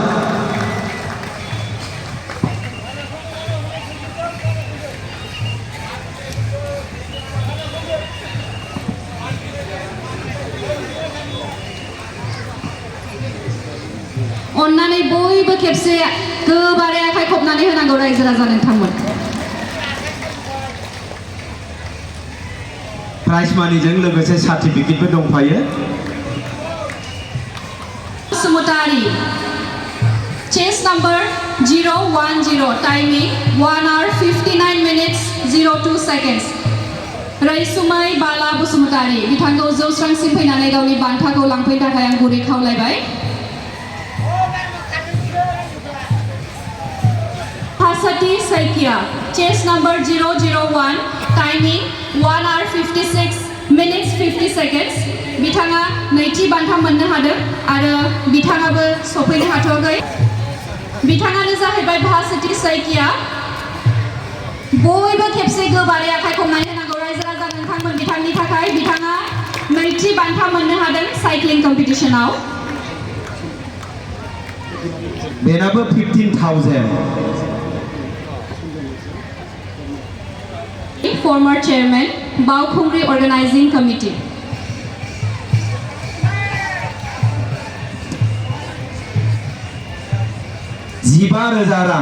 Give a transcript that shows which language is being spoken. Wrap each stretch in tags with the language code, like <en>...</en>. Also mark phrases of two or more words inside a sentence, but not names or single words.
<brx>अन्नानै बयबो खेबसे गोबारै आखाइ खबनानै होनांगौ रायजो राजा नोंथांमोन प्राइज मानिजों लोगोसे सार्टिफिकेटबो दंफायो बसुमतारी</brx> <en>chess number 010 timing 1 hour 59 minutes 02 seconds</en> <brx>रैसुमै बाला बसुमतारी बिथांखौ जौस्रांसिम फैनानै गावनि बान्थाखौ लांफैनो थाखाय आं गुरै खावलायबाय</brx> <en>Hasati Saikia chess number 001 timing 1 hour 56 minutes 50 seconds</en> <brx>बिथाङा नैथि बान्था मोननो हादों आरो बिथाङाबो सफैनो हाथ'वाखै बिथाङानो जाहैबाय भासति साइकिया बयबो खेबसे गोबारै आखाइ खबनानै होनांगौ रायजो राजा नोंथांमोन बिथांनि थाखाय बिथाङा नैथि बान्था मोननो हादों साइक्लिं कम्पिटिशनाव बेनाबो 15,000</brx> <en>former chairman Baokhungri organizing committee</en> <brx>15,000 रां</brx>